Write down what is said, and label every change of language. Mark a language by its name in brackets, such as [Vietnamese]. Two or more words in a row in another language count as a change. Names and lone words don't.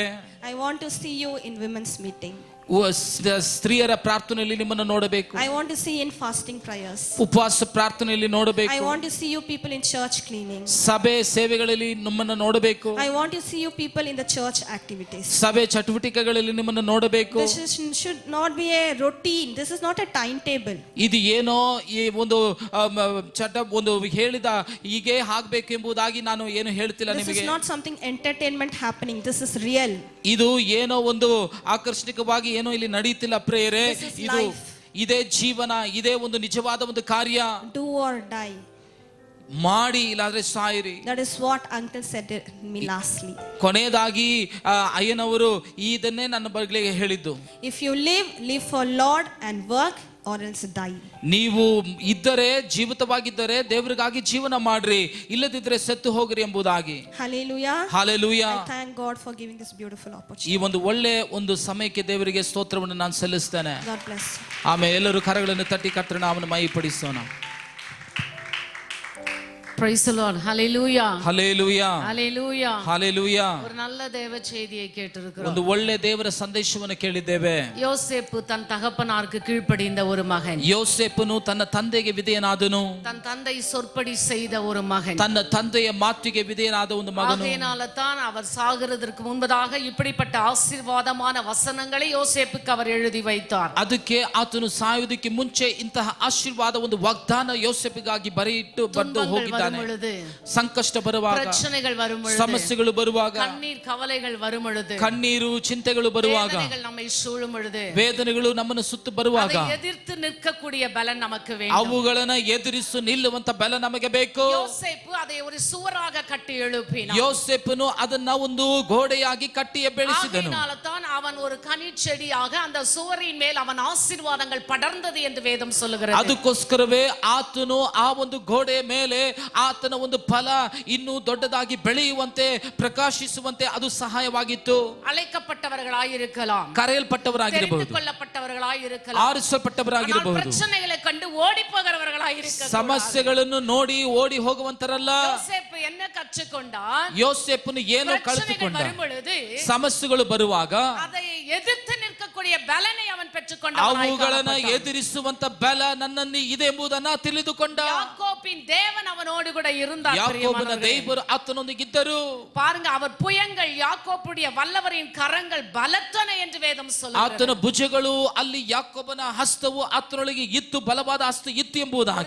[English] I want to see you in women's meeting. [Kannada] ಸ್ತ್ರೀಯರ ಪ್ರಾರ್ಥನೆಯಲ್ಲಿ ನಿಮ್ಮನ್ನು ನೋಡಬೇಕು. [English] I want to see in fasting prayers. [Kannada] ಉಪವಾಸ ಪ್ರಾರ್ಥನೆಯಲ್ಲಿ ನೋಡಬೇಕು. [English] I want to see you people in church cleaning. [Kannada] ಸಭೆ ಸೇವೆಗಳಲ್ಲಿ ನಿಮ್ಮನ್ನು ನೋಡಬೇಕು. [English] I want to see you people in the church activities. [Kannada] ಸಭೆ ಚಟುವಟಿಕೆಗಳಲ್ಲಿ ನಿಮ್ಮನ್ನು ನೋಡಬೇಕು. [English] This should not be a routine. This is not a timetable. [Kannada] ಇದು ಏನೋ ಈ ಒಂದು ಒಂದು ಹೇಳಿದ ಹೀಗೆ ಆಗಬೇಕು ಎಂಬುದಾಗಿ ನಾನು ಏನು ಹೇಳ್ತಿಲ್ಲ ನಿಮಗೆ. [English] This is not something entertainment happening. This is real. [Kannada] ಇದು ಏನೋ ಒಂದು ಆಕರ್ಷಣಿಕವಾಗಿ ಏನೋ ಇಲ್ಲಿ ನಡೆಯುತ್ತಿಲ್ಲ ಪ್ರೇಯರೇ. ಇದು ಇದೇ ಜೀವನ, ಇದೇ ಒಂದು ನಿಜವಾದ ಒಂದು ಕಾರ್ಯ. [English] Do or die. [Kannada] ಮಾಡಿ ಇಲ್ಲಾಂದ್ರೆ ಸಾಯಿರಿ. [English] That is what uncle said me lastly. [Kannada] ಕೊನೆಯದಾಗಿ ಅಯ್ಯನವರು ಇದನ್ನೇ ನನ್ನ ಬಗ್ಗೆ ಹೇಳಿದ್ದು. [English] If you live for Lord and work or else die. [Kannada] ನೀವು ಇದ್ದರೆ ಜೀವಿತವಾಗಿದ್ದರೆ ದೇವರಿಗಾಗಿ ಜೀವನ ಮಾಡ್ರಿ, ಇಲ್ಲದಿದ್ರೆ ಸತ್ತು ಹೋಗ್ರಿ ಎಂಬುದಾಗಿ. [English] Hallelujah. Hallelujah. I thank God for giving this beautiful opportunity. [Kannada] ಈ ಒಂದು ಒಳ್ಳೆ ಒಂದು ಸಮಯಕ್ಕೆ ದೇವರಿಗೆ ಸ್ತೋತ್ರವನ್ನು ನಾನು ಸಲ್ಲಿಸ್ತೇನೆ. [English] God bless you. [Kannada] ಆಮೇಲೆ ಎಲ್ಲರೂ ಕರಗಳನ್ನು ತಟ್ಟಿ ಕರ್ತನ ನಾಮವನ್ನು ಮಹಿಮೆಪಡಿಸೋಣ. [English] Praise the Lord. Hallelujah. Hallelujah. Hallelujah. Hallelujah. [Tamil] ஒரு நல்ல தேவ செய்தியை கேட்டிருக்கிறோம். [Kannada] ಒಂದು ಒಳ್ಳೆ ದೇವರ ಸಂದೇಶವನ್ನು ಕೇಳಿದ್ದೇವೆ. [Tamil] யோசேப்பு தன் தகப்பனாருக்கு கீழ்ப்படிந்த ஒரு மகன். [Kannada] ಯೋಸೇಫನು ತನ್ನ ತಂದೆಗೆ ವಿಧೇಯನಾದನು. [Tamil] தன் தந்தை சொற்படி செய்த ஒரு மகன். [Kannada] ತನ್ನ ತಂದೆಯ ಮಾತಿಗೆ ವಿಧೇಯನಾದ ಒಂದು ಮಗನು. [Tamil] ஆகையினால தான் அவர் சாகிறதற்கு முன்பதாக இப்படிப்பட்ட ஆசீர்வாதமான வசனங்களை யோசேப்புக்கு அவர் எழுதி வைத்தார். [Kannada] ಅದಕ್ಕೆ ಆತನು ಸಾಯುವುದಕ್ಕೆ ಮುಂಚೆ ಇಂತಹ ಆಶೀರ್ವಾದ ಒಂದು ವಾಗ್ದಾನ ಯೋಸೇಫಿಗಾಗಿ ಬರೆಯಿಟ್ಟು ಬರೆದು ಹೋಗಿದ್ದಾನೆ. ಸಂಕಷ್ಟ ಬರುವಾಗ, ಪ್ರಶ್ನೆಗಳು ಬರುವಾಗ, ಸಮಸ್ಯೆಗಳು ಬರುವಾಗ, ಕಣ್ಣೀರ್ ಕವಲೆಗಳು ಬರುವಾಗ, ಕಣ್ಣೀರು ಚಿಂತೆಗಳು ಬರುವಾಗ, [Tamil] நம்மை சூழும் பொழுது, [Kannada] ವೇದನೆಗಳು ನಮ್ಮನ್ನು ಸುತ್ತು ಬರುವಾಗ, [Tamil] அதை எதிர்த்து நிற்கக்கூடிய பலன் நமக்கு வேண்டும். [Kannada] ಅವುಗಳನ್ನು ಎದುರಿಸಿ ನಿಲ್ಲುವಂತ ಬಲ ನಮಗೆ ಬೇಕು. [Tamil] யோசேப்பு அதை ஒரு சுவராக கட்டி எழுப்பினான். [Kannada] ಯೋಸೇಫನು ಅದನ್ನ ಒಂದು ಗೋಡೆಯಾಗಿ ಕಟ್ಟಿ ಬೆಳೆಸಿದನು. [Tamil] ஆகையினால்தான் அவன் ஒரு கனிச்செடியாக அந்த சுவரின் மேல் அவன் ஆசீர்வாதங்கள் படர்ந்தது என்று வேதம் சொல்லுகிறது. [Kannada] ಅದಕ್ಕೋಸ್ಕರವೇ ಆತನು ಆ ಒಂದು ಗೋಡೆಯ ಮೇಲೆ ಆತನ ಒಂದು ಫಲ ಇನ್ನೂ ದೊಡ್ಡದಾಗಿ ಬೆಳೆಯುವಂತೆ ಪ್ರಕಾಶಿಸುವಂತೆ ಅದು ಸಹಾಯವಾಗಿತ್ತು. [Tamil] ಅழைக்கப்பಟ್ಟವர்களாயிருக்கலாம், [Kannada] ಕರೆಯಲ್ಪಟ್ಟವರಾಗಿರಬಹುದು, [Tamil] கொள்ளப்பட்டவர்களாயிருக்கலாம், [Kannada] ಆರಿಸಲ್ಪಟ್ಟವರಾಗಿರಬಹುದು, [Tamil] பிரச்சனைகளை கண்டு ஓடி போகிறவர்களாயிருக்கலாம், [Kannada] ಸಮಸ್ಯೆಗಳನ್ನು ನೋಡಿ ಓಡಿ ಹೋಗುವಂತರಲ್ಲ. [Tamil] யோசேப்பு என்ன கற்றுக்கொண்டான்? [Kannada] ಯೋಸೇಫನು ಏನು ಕಲಿತುಕೊಂಡ? [Tamil] வரும்பொழுது [Kannada] ಸಮಸ್ಯೆಗಳು ಬರುವಾಗ [Tamil] அதை எதிர்த்து நிற்கக்கூடிய அதனுடைய பலனை அவன் பெற்றுக்கொண்டான். [Kannada] ಅವುಗಳನ್ನ ಎದುರಿಸುವಂತ ಬಲ ನನ್ನಲ್ಲಿ ಇದೆ ಎಂಬುದನ್ನ ತಿಳಿದುಕೊಂಡ. [Tamil] யாக்கோபின் தேவன் அவனோடு கூட இருந்தார். [Kannada] ಯಾಕೋಬನ ದೇವರು ಆತನೊಂದಿಗಿದ್ದರು. [Tamil] பாருங்க, அவர் புயங்கள் யாக்கோபுடைய வல்லவரின் கரங்கள் பலத்தன என்று வேதம் சொல்லுகிறது. [Kannada] ಆತನ ಭುಜಗಳು ಅಲ್ಲಿ ಯಾಕೋಬನ ಹಸ್ತವು ಆತನೊಳಗೆ ಇತ್ತು, ಬಲವಾದ ಹಸ್ತ ಇತ್ತು ಎಂಬುದಾಗಿ.